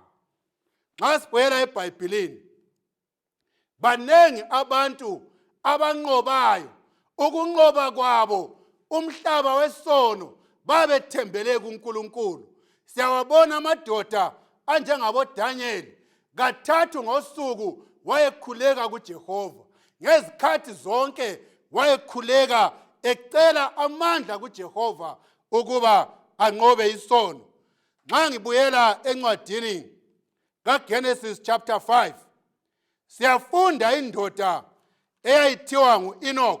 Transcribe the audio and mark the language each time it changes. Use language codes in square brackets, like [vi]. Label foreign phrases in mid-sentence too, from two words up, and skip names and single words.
[nd] Nxa sibheka eBhayibhelini, banengi abantu abanqobayo. Ukunqoba kwabo umhlaba wesono babethembele kuNkulunkulu. Siyawabona amadoda anjengabo Daniel, kathathu ngosuku wayekhuleka kuJehova. Ngezikhathi zonke wayekhuleka ecela amandla kuJehova ukuba anqobe isono. Nxa ngibuyela encwadini kaGenesis chapter 5, siyafunda indoda eyayithiwa ngu-Enoch.